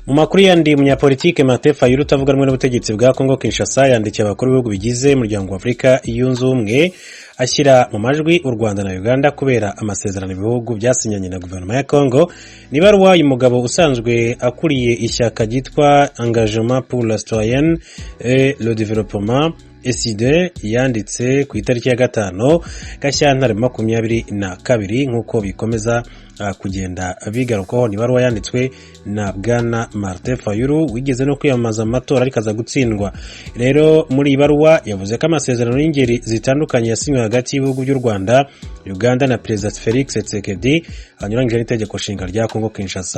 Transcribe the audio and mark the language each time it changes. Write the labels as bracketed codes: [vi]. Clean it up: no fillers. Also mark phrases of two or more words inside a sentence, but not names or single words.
[rw] Mu makuru yandi, umunyapolitike Martin Fayulu utavuga rumwe n'ubutegetsi bwa Kongo Kinshasa yandikiye abakuru b'ibihugu bigize umuryango wa Afurika yunze ubumwe ashyira mu majwi u Rwanda na Uganda kubera amasezerano ibihugu byasinyanye na guverinoma ya Kongo. Ni baruwa uyu mugabo usanzwe akuriye ishyaka ryitwa Engagement pour la Citoyenneté et le Développement ECD yanditse ku itariki ya 5 Gashyantare 2022 nk'uko bikomeza kugenda bigarukaho. Ni baruwa yanditswe na Bwana Martin Fayulu wigeze no kwiyamamaza amatora ariko aza gutsindwa. Rero muri baruwa yavuze ko amasezerano y'ingeri zitandukanye yasinywe hagati y'ibihugu by'u Rwanda, Uganda na President Felix Tshisekedi anyuranyije n'itegeko nshinga rya Kongo Kinshasa.